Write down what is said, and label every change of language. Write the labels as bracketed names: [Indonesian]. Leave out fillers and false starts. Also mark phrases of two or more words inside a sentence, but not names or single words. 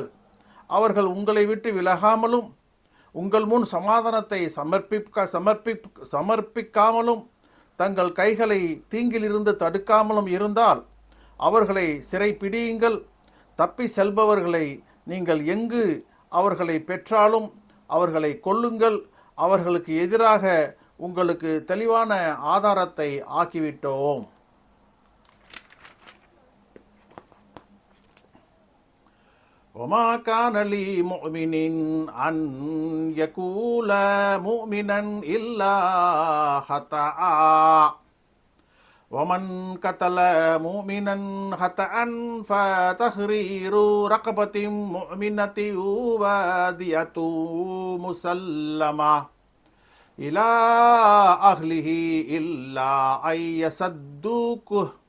[Tamil] அவர்கள் உங்களை விட்டு விலகாமலும் உங்கள் முன் சமாதானத்தை சமர்ப்பிக்காமலும் தங்கள் கைகளை தீங்கிலிருந்து தடுக்காமலும் இருந்தால் அவர்களை சிறை பிடியுங்கள். தப்பி செல்பவர்களை நீங்கள் எங்கு அவர்களை பெற்றாலும் அவர்களை கொல்லுங்கள். அவர்களுக்கு எதிராக உங்களுக்கு தெளிவான ஆதாரத்தை ஆக்கிவிட்டோம். [Arabic] وَمَا كَانَ لِمُؤْمِنٍ أَنْ يَكُونَ مُؤْمِنًا إِلَّا خَطَأً وَمَنْ قَتَلَ مُؤْمِنًا خَطَأً فَتَحْرِيرُ رَقَبَةٍ مُؤْمِنَةٍ وَدِيَةٌ مُسَلَّمَةٌ إِلَى أَهْلِهِ إِلَّا أَنْ يَصَدَّقُوا